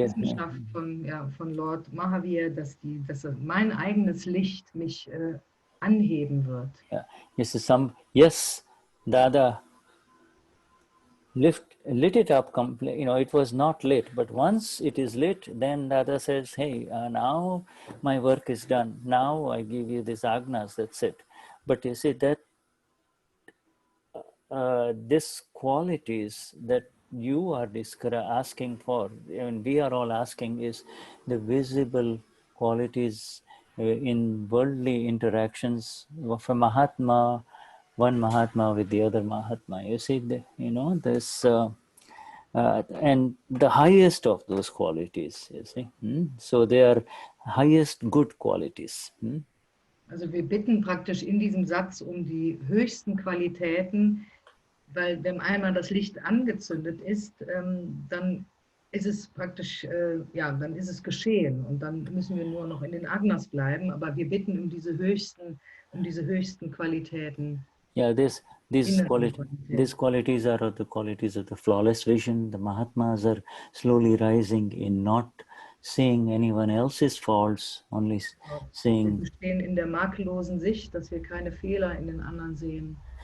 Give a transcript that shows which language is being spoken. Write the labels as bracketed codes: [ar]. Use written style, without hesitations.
[de] das ist die Wissenschaft von Lord Mahavir, dass mein eigenes Licht mich anheben wird. [en] Yeah. Yes, Dada lit it up completely. It was not lit, but once it is lit, then Dada says, hey, now my work is done. Now I give you this agnas, that's it. But you see that these qualities that you are asking for, and we are all asking, is the visible qualities in worldly interactions of a Mahatma, one Mahatma with the other Mahatma. You see, this, and the highest of those qualities, you see. So they are highest good qualities. [de] Also wir bitten praktisch in diesem Satz um die höchsten Qualitäten, weil wenn einmal das Licht angezündet ist, dann ist es praktisch, dann ist es geschehen und dann müssen wir nur noch in den Agnas bleiben, aber wir bitten um diese höchsten Qualitäten. [en] Yeah, these qualities are the qualities of the flawless vision. The Mahatmas are slowly rising in not seeing anyone else's faults, only seeing. [de] Wir stehen in der makellosen Sicht, dass wir keine Fehler in den anderen sehen.